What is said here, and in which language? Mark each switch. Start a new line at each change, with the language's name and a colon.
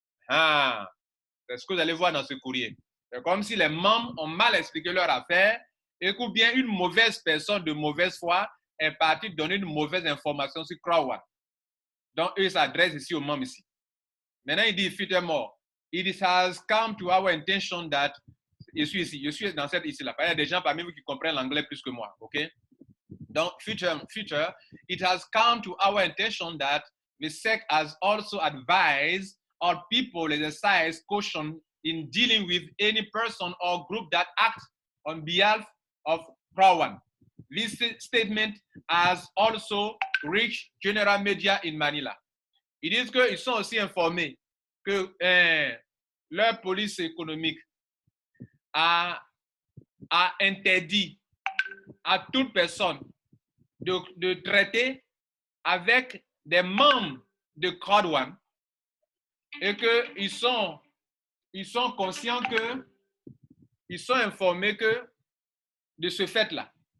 French: Ah, c'est ce que vous allez voir dans ce courrier. C'est comme si les membres ont mal expliqué leur affaire et que bien une mauvaise personne de mauvaise foi est partie donner une mauvaise information sur Crowan. Donc, eux s'adressent ici aux membres ici. Maintenant, il dit,
English: furthermore, it has come to our intention that,
French: je suis dans cette ici-là. Il y a des gens parmi vous qui comprennent l'anglais plus que moi, ok?
English: Donc, future, it has come to our attention that the SEC has also advised our people exercise caution in dealing with any person or group that acts on behalf of Crowan. This statement has also reached general media in Manila.
French: Ils disent qu'ils sont aussi informés que leur police économique a interdit à toute personne de traiter avec des membres de Crowd One et qu'ils sont conscients ils sont informés de ce fait-là.